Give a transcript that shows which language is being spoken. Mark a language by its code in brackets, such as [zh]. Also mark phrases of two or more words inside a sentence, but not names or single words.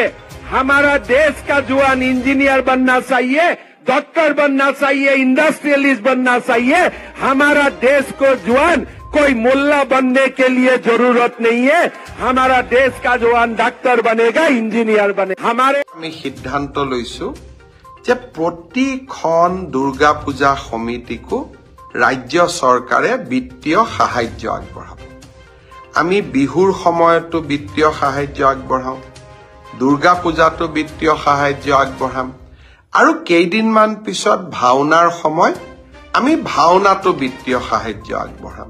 [hi] हमारा देश का जवान इंजीनियर बनना चाहिए, डॉक्टर बनना चाहिए, इंडस्ट्रियलिस्ट बनना चाहिए। हमारा देश को जवान कोई मुल्ला बनने के लिए जरूरत नहीं है। हमारा देश का जवान डॉक्टर बनेगा, इंजीनियर बने। हमारे [as] सिद्धांत लैছো যে প্ৰতিখন দুৰ্গা পূজা সমিতিকো ৰাজ্য চৰকাৰে বিত্তীয় সাহায্য আগবঢ়াব। আমি বিহুৰ সময়তো বিত্তীয় সাহায্য আগবঢ়াওঁ, দুৰ্গা পূজাতো বিত্তীয় সাহায্য আগবঢ়াম আৰু কেইদিনমান পিছত ভাওনাৰ সময় আমি ভাওনাতো বিত্তীয় সাহায্য আগবঢ়াম।